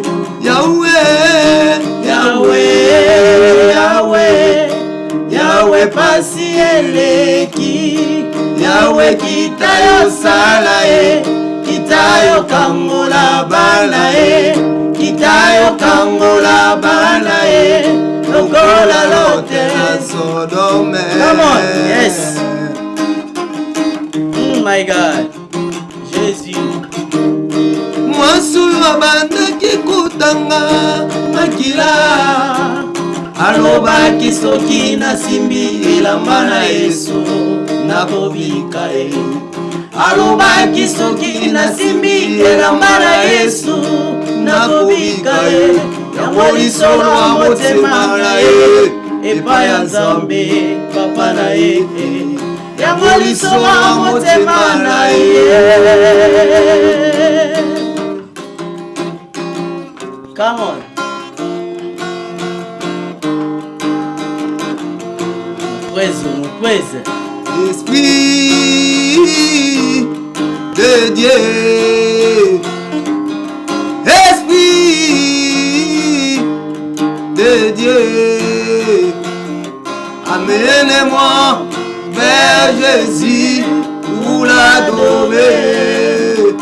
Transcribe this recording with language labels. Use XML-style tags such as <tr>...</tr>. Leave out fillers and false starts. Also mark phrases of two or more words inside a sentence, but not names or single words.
<ln>Yahweh, Yahweh, Yahweh, Yahweh pasi eleki. Yahweh kitayo sala ye. Kitayo kangola bana ye. Kitayo kangola bana ye. Lokola lote na Sodome.</ln> <en>Come on, yes. My God. Jésus.</en> <ln>Mwasulu abandaki kutanga makila. Alobaki soki nasimbi elamba na Yesu nakobika ye. Alobaki soki nasimbi elamba na Yesu nakobika ye. Yango lisolo wa motema na ye epai ya Nzambe papa na ye. Yango lisolo wa motema na ye.</ln> <en>Come on. Praise.</en> <fr>Esprit de Dieu, Esprit de Dieu, amène-moi vers Jésus pour l'adorer.</fr>